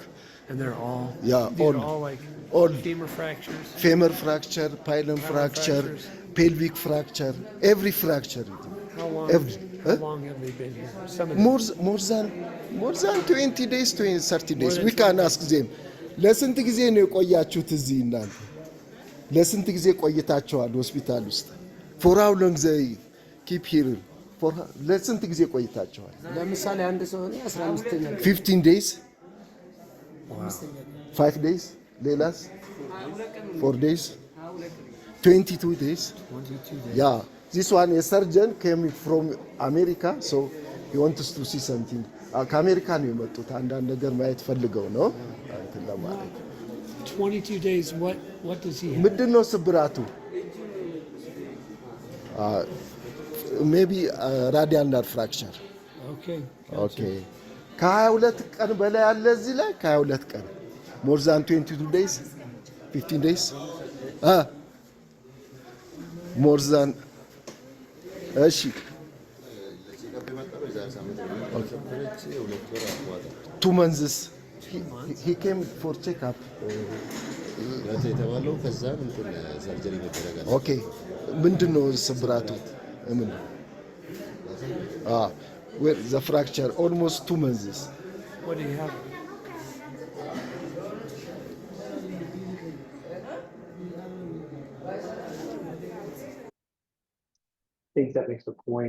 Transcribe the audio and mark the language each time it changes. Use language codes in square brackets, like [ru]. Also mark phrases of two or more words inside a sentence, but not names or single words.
[en] And they're all, Yeah, these are all- all like all. femur fractures. Femur fracture, pilum fracture, fractures. pelvic fracture, every fracture. How long, Huh? how long have they been here? Some of them. more than 20 days, 30 days. than We can 20 ask them. [am] ለስንት ጊዜ ነው የቆያችሁት እዚህ እናንተ? ለስንት ጊዜ ቆይታችኋል ሆስፒታል ውስጥ? [en] For how long they keep here? [am] ለስንት ጊዜ ቆይታችኋል? ለምሳሌ አንድ ሰው እኔ 15ኛ [en] 15 days? 5 days? ሌላስ? 4 days? 22 days? 22 days. Yeah. This one, a surgeon came from America, so he wants to see something. [am] ከአሜሪካ ነው የመጡት አንዳንድ ነገር ማየት ፈልገው ነው እንትን ለማለት [en] 22 days, what does he have? [am] ምንድን ነው ስብራቱ? [en] maybe radial nerve fracture። Okay. [am] ኦኬ ከ22 ቀን በላይ አለ እዚህ ላይ ከ22 ቀን [en] more than 22 days 15 days more than [am] እሺ [en] two months he came for checkup. [am] Okay ምንድን ነው ስብራቱ? [en] ምን where the fracture almost 2 months. What do you have? I think that makes a point.